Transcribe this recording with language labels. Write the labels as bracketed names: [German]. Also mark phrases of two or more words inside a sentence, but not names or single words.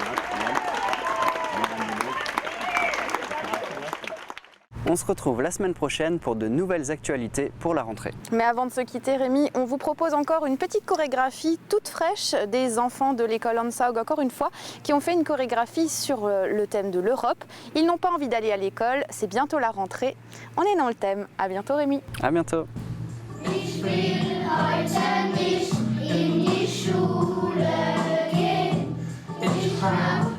[French] On se retrouve la semaine prochaine pour de nouvelles actualités pour la rentrée. Mais avant de se quitter, Rémi, on vous propose encore une petite chorégraphie toute fraîche des enfants de l'école Hansaug, encore une fois, qui ont fait une chorégraphie sur le thème de l'Europe. Ils n'ont pas envie d'aller à l'école, c'est bientôt la rentrée. On est dans le thème. À bientôt, Rémi. À bientôt. [German] Ich will heute nicht in die Schule gehen. travers